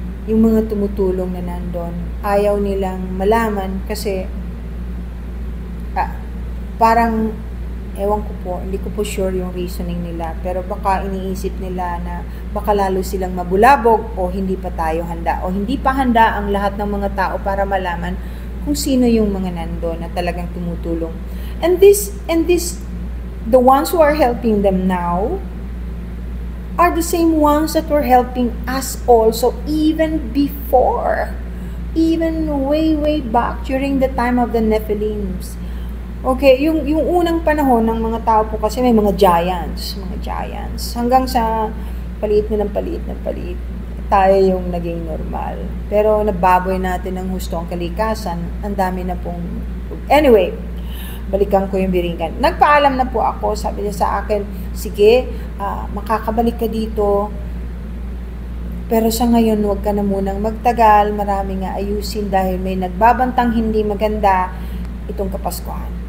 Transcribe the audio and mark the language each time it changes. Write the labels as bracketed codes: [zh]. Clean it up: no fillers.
[tl] Yung mga tumutulong na nandun, ayaw nilang malaman kasi parang, ewan ko po, hindi ko po sure yung reasoning nila, pero baka iniisip nila na baka lalo silang mabulabog o hindi pa tayo handa o hindi pa handa ang lahat ng mga tao para malaman kung sino yung mga nandun na talagang tumutulong. [en] And this, the ones who are helping them now are the same ones that were helping us also even before. Even way back during the time of the Nephilims. [tl] Okay, yung unang panahon ng mga tao po kasi may mga giants. Hanggang sa paliit na paliit, tayo yung naging normal. Pero nababoy natin ng husto ang kalikasan, ang dami na pong... Anyway, balikan ko yung biringan. Nagpaalam na po ako, sabi niya sa akin, sige, makakabalik ka dito, pero sa ngayon, huwag ka na munang magtagal, marami nga ayusin dahil may nagbabantang hindi maganda itong Kapaskuhan.